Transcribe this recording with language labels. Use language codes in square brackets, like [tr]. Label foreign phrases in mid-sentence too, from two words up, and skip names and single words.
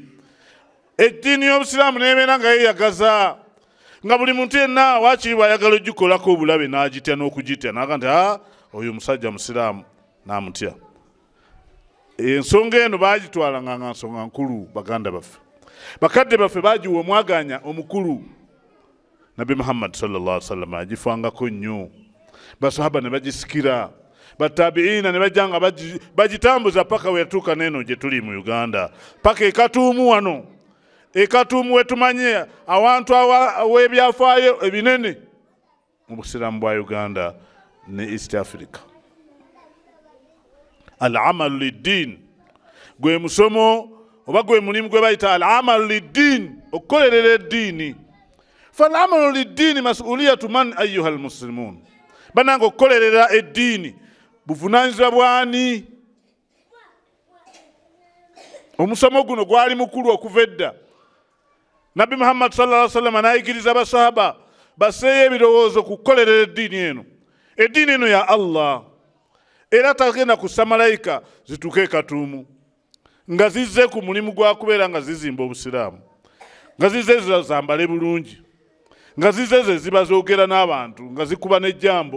[lg] Eddiini y'Obusiraamu n'ebeera nga yeeyagaza, nga buli muntu yenna waakiri bw'ayagala ogikolako obulabe n'agitya n'okugitya n'aga nti oyo musajja musiraamu n'amutya. Ensonga eno baagitwalanga nga nsonga nkulu. Baganda baffe, bakadde baffe baagiwa omwaganya omukulu. Nabi Muhammad [ar] صلى الله عليه وسلم [lg] agifangako nnyo. Basahaba ne bagisikira, batabiina ne bajja nga bagitambuza paka we yatuuka n'eno gye tuli mu Uganda, paka ekatuumu wano, ekatuumu wetumanye awantu w'ebyafaayo ebinene mu Busiraamu bwa Uganda ne East Africa. [ar] العمل للدين [lg] gwe musomo oba gwe mulimu gwe bayita [ar] العمل للدين, [lg] okukolerera eddiini. [ar] فالعمل للدين مسؤولية من أيها المسلمون. [lg] Bananga okukolerera eddiini buvunaanyizibwa bwani? Omusomo guno gwali mukulu okuva edda. Nabi Muhammad [ar] صلى الله عليه وسلم [lg] n'ayigiriza abasahaba baseeyo ebirowoozo ku kukolerera eddiini eno. Eddiini eno ya Allah, era tagenda kussa malayika zituuke ekatuumu nga zizze ku mulimu gwa kubeera nga zizimba Obusiraamu, nga zizze zambale bulungi, nga zizze ze ziba zoogera n'abantu, nga zikuba n'ejjambo.